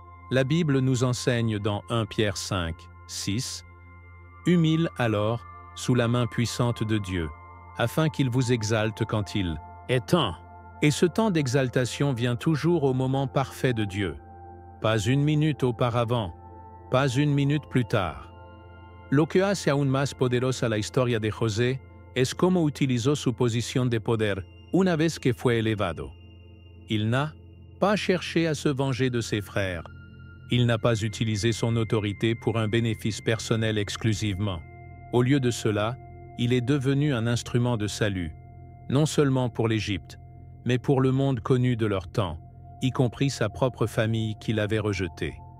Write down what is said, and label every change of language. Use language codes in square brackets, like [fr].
[fr] La Bible nous enseigne dans 1 Pierre 5, 6 « Humile alors sous la main puissante de Dieu, afin qu'il vous exalte quand il est temps. » Et ce temps d'exaltation vient toujours au moment parfait de Dieu. Pas une minute auparavant, pas une minute plus tard. [es] Lo que hace aún más poderosa la historia de José es cómo utilizó su posición de poder una vez que fue elevado. [fr] Il n'a pas cherché à se venger de ses frères. Il n'a pas utilisé son autorité pour un bénéfice personnel exclusivement. Au lieu de cela, il est devenu un instrument de salut, non seulement pour l'Égypte, mais pour le monde connu de leur temps, y compris sa propre famille qui l'avait rejeté.